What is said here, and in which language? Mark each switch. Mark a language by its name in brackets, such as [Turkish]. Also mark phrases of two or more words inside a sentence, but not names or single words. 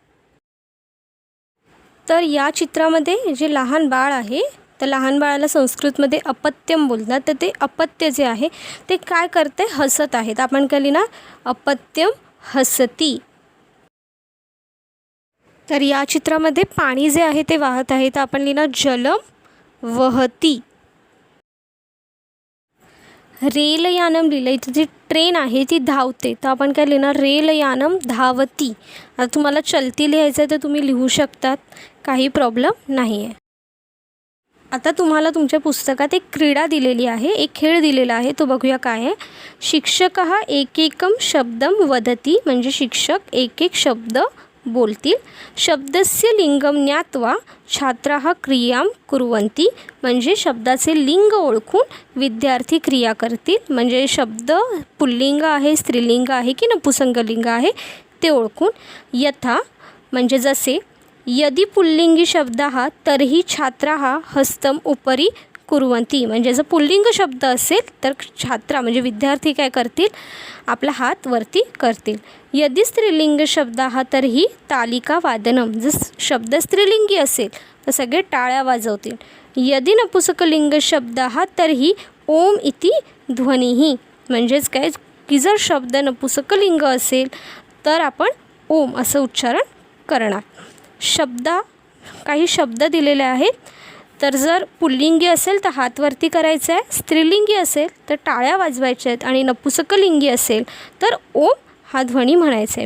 [Marathi] तर या चित्रामध्ये जे लहान बाळ आहे, तर लहान बाळाला संस्कृतमध्ये अपत्यम बोलतात. तर ते अपत्य जे आहे ते काय करते, हसत आहेत. आपण काय लिहिणार, [Sanskrit] अपत्यम हसती. [Marathi] तर या चित्रामध्ये पाणी जे आहे ते वाहत आहे, तर आपण लिहिणार [Sanskrit] जलम वहती. [Marathi] रेलयानम लिहिलं, इथे जी ट्रेन आहे ती धावते, तर आपण काय लिहिणार, [Sanskrit] रेलयानम धावती. [Marathi] आता तुम्हाला चलती लिहायचं आहे तर तुम्ही लिहू शकतात, काही प्रॉब्लेम नाही आहे. आता तुम्हाला तुमच्या पुस्तकात एक क्रीडा दिलेली आहे, एक खेळ दिलेला आहे, तो बघूया काय आहे. [Sanskrit] शिक्षकः एकेकम शब्दम वदती [Marathi] म्हणजे शिक्षक एक एक शब्द बोलतील. [Sanskrit] शब्दस्य लिंगम ज्ञात्वा छात्राः क्रियां कुर्वन्ति [Marathi] म्हणजे शब्दाचे लिंग ओळखून विद्यार्थी क्रिया करतील. म्हणजे शब्द पुल्लिंग आहे, स्त्रीलिंग आहे की नपुंसकलिंग आहे ते ओळखून. यथा म्हणजे जसे, [Sanskrit] यदि पुल्लिंगी शब्दः तर्हि छात्राः हस्तम उपरी कुर्वन्ति [Marathi] म्हणजे जर पुल्लिंग शब्द असेल तर छात्रा म्हणजे विद्यार्थी काय करतील, आपला हात वरती करतील. [Sanskrit] यदि स्त्रीलिंग शब्दः तर्हि तालिका वादनम, [Marathi] जर शब्द स्त्रीलिंगी असेल तर सगळे टाळ्या वाजवतील. [Sanskrit] यदि नपुंसकलिंग शब्दः तर्हि ओम इति ध्वनिः [Marathi] म्हणजेच काय की जर शब्द नपुंसकलिंग असेल तर आपण ओम असं उच्चारण करणार. काही शब्द दिलेले आहेत. तर जर पुल्लिंगी असेल तर हात वरती करायचा आहे, स्त्रीलिंगी असेल तर टाळ्या वाजवायच्या आहेत आणि नपुसकलिंगी असेल तर ओम हा ध्वनी म्हणायचा आहे.